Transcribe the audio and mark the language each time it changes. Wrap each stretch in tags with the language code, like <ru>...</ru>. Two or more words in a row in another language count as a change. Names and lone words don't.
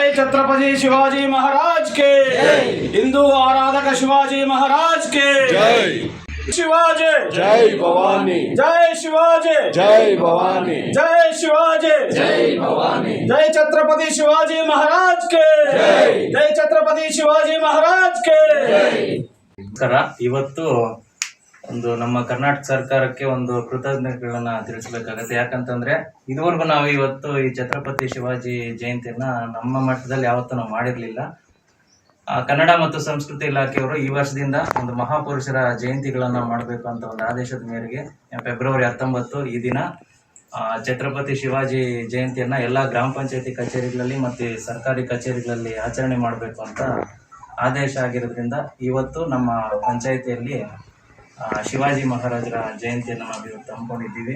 <hi>छत्रपति शिवाजी महाराज के, हिंदू आराधक शिवाजी महाराज के जय। शिवाजी जय भवानी, जय शिवाजी, जय भवानी, जय शिवाजी, जय भवानी, जय छत्रपति शिवाजी महाराज के, जय छत्रपति शिवाजी महाराज के</hi> <kn>ನಮಸ್ಕಾರ. ಇವತ್ತು ಒಂದು ನಮ್ಮ ಕರ್ನಾಟಕ ಸರ್ಕಾರಕ್ಕೆ ಒಂದು ಕೃತಜ್ಞತೆಗಳನ್ನ ತಿಳಿಸಬೇಕಾಗತ್ತೆ. ಯಾಕಂತಂದ್ರೆ ಇದುವರೆಗೂ ನಾವು ಇವತ್ತು ಈ ಛತ್ರಪತಿ ಶಿವಾಜಿ ಜಯಂತಿಯನ್ನ ನಮ್ಮ ಮಟ್ಟದಲ್ಲಿ ಯಾವತ್ತೂ ನಾವು ಮಾಡಿರ್ಲಿಲ್ಲ. ಕನ್ನಡ ಮತ್ತು ಸಂಸ್ಕೃತಿ ಇಲಾಖೆಯವರು ಈ ವರ್ಷದಿಂದ ಒಂದು ಮಹಾಪುರುಷರ ಜಯಂತಿಗಳನ್ನ ಮಾಡಬೇಕು ಅಂತ ಒಂದು ಆದೇಶದ ಮೇರೆಗೆ ಫೆಬ್ರವರಿ 19 ಈ ದಿನ ಛತ್ರಪತಿ ಶಿವಾಜಿ ಜಯಂತಿಯನ್ನ ಎಲ್ಲ ಗ್ರಾಮ ಪಂಚಾಯತಿ ಕಚೇರಿಗಳಲ್ಲಿ ಮತ್ತು ಸರ್ಕಾರಿ ಕಚೇರಿಗಳಲ್ಲಿ ಆಚರಣೆ ಮಾಡಬೇಕು ಅಂತ ಆದೇಶ ಆಗಿರೋದ್ರಿಂದ ಇವತ್ತು ನಮ್ಮ ಪಂಚಾಯಿತಿಯಲ್ಲಿ ಶಿವಾಜಿ ಮಹಾರಾಜರ ಜಯಂತಿಯನ್ನು ನಾವು ಇವತ್ತು ಹಮ್ಮಿಕೊಂಡಿದ್ದೀವಿ.</kn>